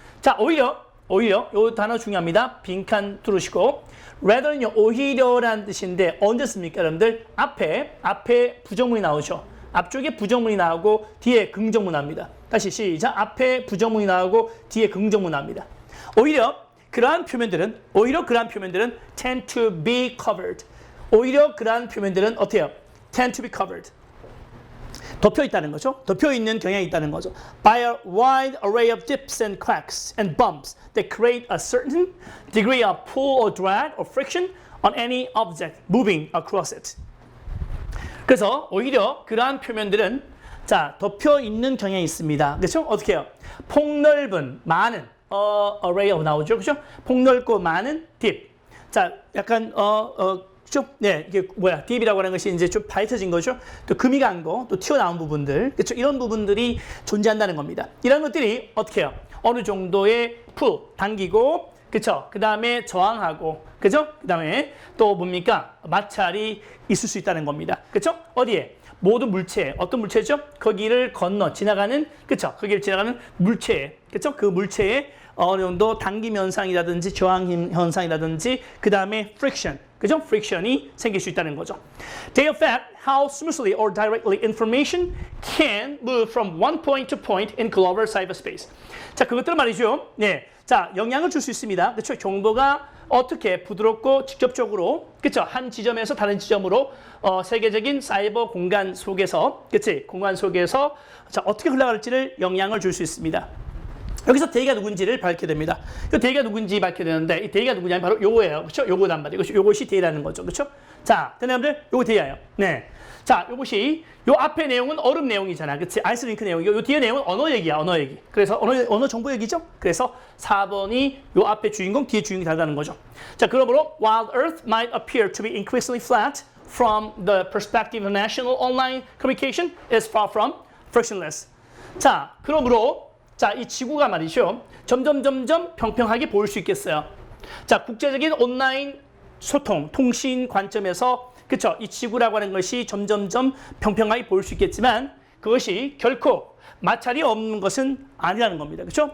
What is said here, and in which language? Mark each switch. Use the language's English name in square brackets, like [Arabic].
[Korean] 자, 오히려 이 단어 중요합니다. 빈칸 두르시고 rather는요, 오히려란 뜻인데 언제 씁니까, 여러분들? 앞에 부정문이 나오죠. 앞쪽에 부정문이 나오고 뒤에 긍정문 나옵니다. 다시 시작. 앞에 부정문이 나오고 뒤에 긍정문 나옵니다. 오히려 그러한 표면들은 [English] tend to be covered. [Korean] 오히려 그러한 표면들은 어때요? [English] tend to be covered. [Korean] 덮여 있다는 거죠. 덮여 있는 경향이 있다는 거죠. [English] By a wide array of dips and cracks and bumps that create a certain degree of pull or drag or friction on any object moving across it. [Korean] 그래서 오히려 그러한 표면들은 자, 덮여 있는 경향이 있습니다. 그렇죠? 어떻게 해요? 폭넓은, 많은 [English] array of [Korean] 나오죠. 그렇죠? 폭넓고 많은 dip. 자, 약간 그렇죠? 네, 이게 뭐야? 딥이라고 하는 것이 이제 좀 밝혀진 거죠. 또 금이 간 거, 또 튀어나온 부분들, 그렇죠? 이런 부분들이 존재한다는 겁니다. 이런 것들이 어떻게 해요? 어느 정도의 당기고, 그렇죠? 그 다음에 저항하고, 그렇죠? 그 다음에 또 뭡니까? 마찰이 있을 수 있다는 겁니다. 그렇죠? 어디에? 모든 물체, 어떤 물체죠? 거기를 건너 지나가는, 그렇죠? 거기를 지나가는 물체, 그렇죠? 그 물체에 어느 정도 당김 현상이라든지 저항 현상이라든지 그 다음에 friction, 그죠? friction이 생길 수 있다는 거죠. [English] They affect how smoothly or directly information can move from one point to point in global cyberspace. [Korean] 자, 그것들은 말이죠. 네, 자, 영향을 줄 수 있습니다. 그렇죠? 정보가 어떻게 부드럽고 직접적으로, 그렇죠? 한 지점에서 다른 지점으로 세계적인 사이버 공간 속에서, 그렇지? 공간 속에서 자, 어떻게 흘러갈지를 영향을 줄 수 있습니다. 여기서 대기가 누군지를 밝게 됩니다. 이 대기가 누군지 밝게 되는데 이 대기가 누구냐면 바로 요거예요. 그렇죠? 요거란 말이에요. 요것이 대기라는 거죠. 그렇죠? 자, 여러분들 요거 대기예요. 네. 자, 요것이 요 앞에 내용은 얼음 내용이잖아. 그렇지? 아이스링크 내용이고 요 뒤에 내용은 언어 얘기야. 언어 얘기. 그래서 언어 정보 얘기죠? 그래서 4번이 요 앞에 주인공, 뒤에 주인공이 다르다는 거죠. 자, 그러므로 [English] while Earth might appear to be increasingly flat from the perspective of national online communication is far from frictionless. [Korean] 자, 그러므로 자, 이 지구가 말이죠. 점점 평평하게 보일 수 있겠어요. 자, 국제적인 온라인 소통, 통신 관점에서 그렇죠? 이 지구라고 하는 것이 점점 평평하게 보일 수 있겠지만 그것이 결코 마찰이 없는 것은 아니라는 겁니다. 그렇죠?